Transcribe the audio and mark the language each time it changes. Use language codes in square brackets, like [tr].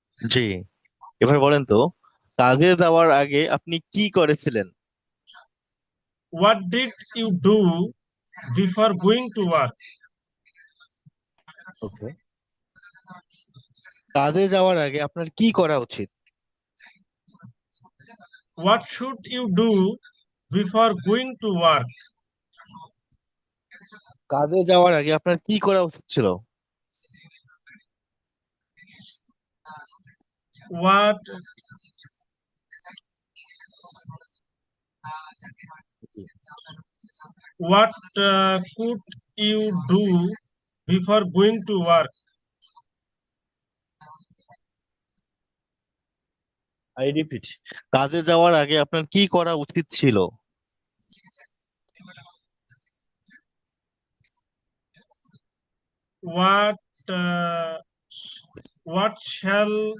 [bn] জি, এবার বলেন তো, কাজে যাওয়ার আগে আপনি কি করেছিলেন? [en] what did you do before going to work? [bn] ওকে, কাজে যাওয়ার আগে আপনার কি করা উচিত? [en] What should you do before going to work? [bn] কাজে যাওয়ার আগে আপনার কি করা উচিত ছিল? [en] What what could you do before going to work? I repeat, [bn] কাজে যাওয়ার আগে আপনার কি করা উচিত ছিল? [en] What uh, what shall